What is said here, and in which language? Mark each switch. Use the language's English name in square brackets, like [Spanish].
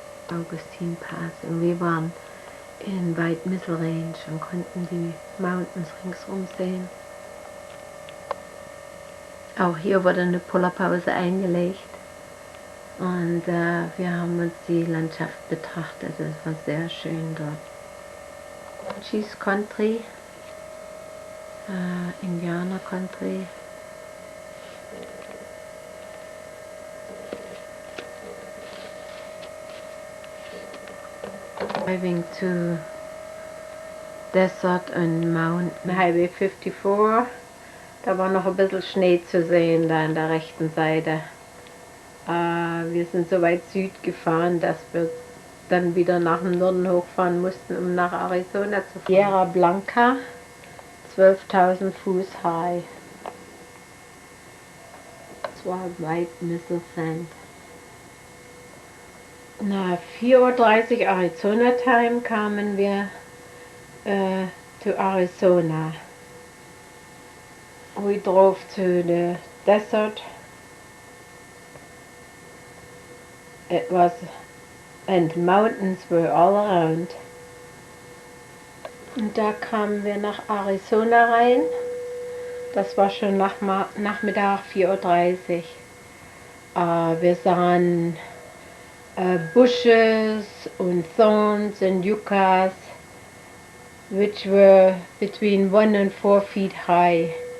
[German] Augustin Pass. Und wir waren in White Missile Range und konnten die Mountains ringsum sehen. Auch hier wurde eine Pullerpause eingelegt und wir haben uns die Landschaft betrachtet. Es war sehr schön dort. [English] Cheese Country, Indianer Country. Driving to Desert and Mountain. Highway 54. [German] Da war noch ein bisschen Schnee zu sehen, da an der rechten Seite. Wir sind so weit Süd gefahren, dass wir dann wieder nach dem Norden hochfahren mussten, um nach Arizona zu fahren. Sierra Blanca, 12.000 Fuß high. Das war White Missile Sand. Na, 4:30 Uhr Arizona Time kamen wir [English] to Arizona. We drove to the desert. It was, and mountains were all around. [German] Und da kamen wir nach Arizona rein. Das war schon Nachmittag 4:30 Uhr. Wir sahen [English] bushes and thorns and yuccas, which were between 1 and 4 feet high.